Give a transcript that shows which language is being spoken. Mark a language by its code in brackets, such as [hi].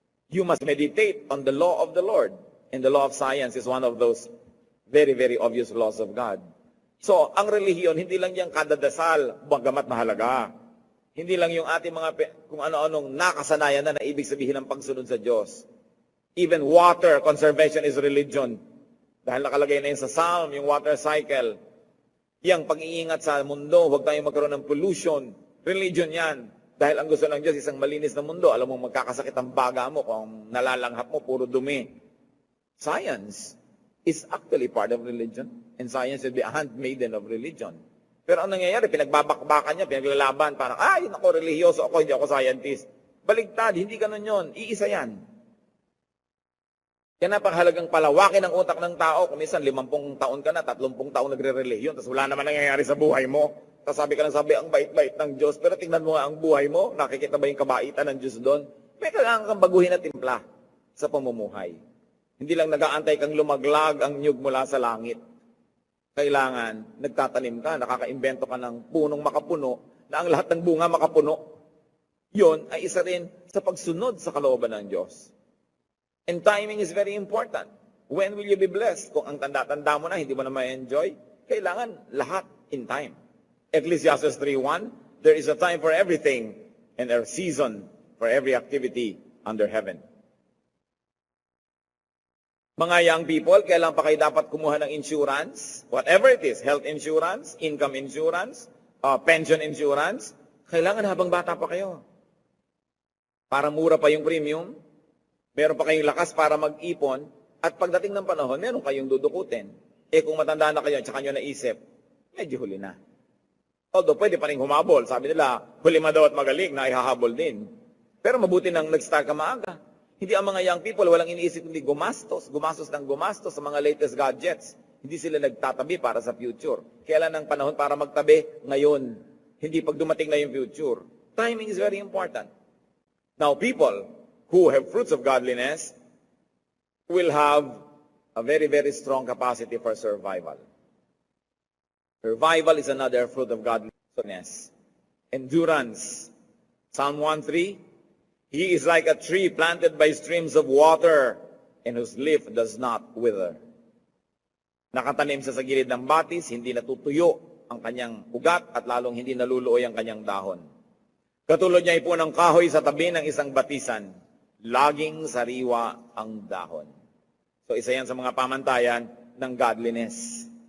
[en] You must meditate on the law of the Lord. And the law of science is one of those very, very obvious laws of God. [tl] So, ang relihiyon, hindi lang yung kadadasal, bagamat mahalaga. Hindi lang yung ating mga kung ano-anong nakasanayan na ibig sabihin ng pagsunod sa Diyos. [en] Even water conservation is religion. [tl] Dahil nakalagay na yun sa Psalm, yung water cycle. Yang pag-iingat sa mundo, huwag tayong magkaroon ng pollution. Religion yan. Dahil ang gusto ng Diyos, isang malinis na mundo. Alam mo, magkakasakit ang baga mo kung nalalanghap mo, puro dumi. [en] Science is actually part of religion. And science will be a handmaiden of religion. [tl] Pero ang nangyayari, pinagbabakbakan niya, pinaglalaban, parang, ako religyoso ako, hindi ako scientist. Baligtad, hindi ganun yun. Iisa yan. Kaya napakahalagang palawakin ang utak ng tao. Kung minsan 50 taon ka na, 30 taon nagre-religion, tapos wala naman nangyayari sa buhay mo. Tapos sabi ka lang ang bait-bait ng Diyos. Pero tingnan mo nga ang buhay mo, nakikita ba yung kabaitan ng Diyos doon? May kailangan kang baguhin na timpla sa pamumuhay. Hindi lang nag-aantay kang lumaglag ang niyog mula sa langit. Kailangan, nagtatanim ka, nakaka-imbento ka ng punong makapuno, na ang lahat ng bunga makapuno. Yun ay isa rin sa pagsunod sa kalooban ng Diyos. [en] And timing is very important. When will you be blessed? [tl] Kung ang tanda-tanda mo na, hindi mo na ma-enjoy, kailangan lahat in time. [en] Ecclesiastes 3:1, there is a time for everything and a season for every activity under heaven. [tl] Mga young people, kailan pa kayo dapat kumuha ng insurance? [en] Whatever it is, health insurance, income insurance, pension insurance, [tl] kailangan habang bata pa kayo. Para mura pa yung premium, meron pa kayong lakas para mag-ipon, at pagdating ng panahon, meron kayong dudukutin. Kung matanda na kayo at saka nyo naisip, medyo huli na. Although pwede pa rin humabol. Sabi nila, huli ma daw at magaling na ihahabol din. Pero mabuti nang nag-start ka maaga. Hindi ang mga young people, walang iniisip kundi gumastos sa mga latest gadgets. Hindi sila nagtatabi para sa future. Kailan ang panahon para magtabi? Ngayon. Hindi pag dumating na yung future. [en] Timing is very important. Now, people who have fruits of godliness will have a very, very strong capacity for survival. Survival is another fruit of godliness. Endurance. Psalm 1:3, he is like a tree planted by streams of water and whose leaf does not wither. [tl] Nakatanim siya sa gilid ng batis, hindi natutuyo ang kanyang ugat at lalong hindi naluluoy ang kanyang dahon. Katulad niya po ng kahoy sa tabi ng isang batisan, laging sariwa ang dahon. So isa yan sa mga pamantayan ng godliness.